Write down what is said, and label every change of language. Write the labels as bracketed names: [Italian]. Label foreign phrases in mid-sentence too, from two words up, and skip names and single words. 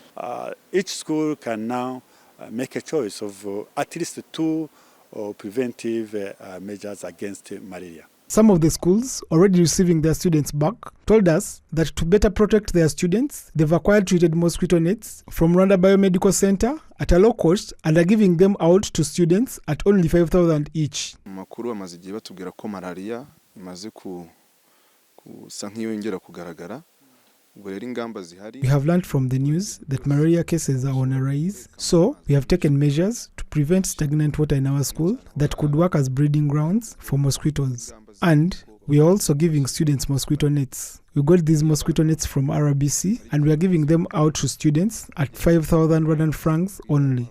[English] Each school can now make a choice of at least 2 preventive measures against malaria. Some of the schools already receiving their students back told us that to better protect their students, they've acquired treated mosquito nets from Rwanda Biomedical Center at a low cost and are giving them out to students at only 5,000 each. [Kinyarwanda] Makuru amaze igihe batubwira ko malaria imaze kusa nk'iyongera kugaragara. [English] We have learned from the news that malaria cases are on a rise, so we have taken measures to prevent stagnant water in our school that could work as breeding grounds for mosquitoes. And we are also giving students mosquito nets. We got these mosquito nets from RBC and we are giving them out to students at 5,000 Rwandan francs only.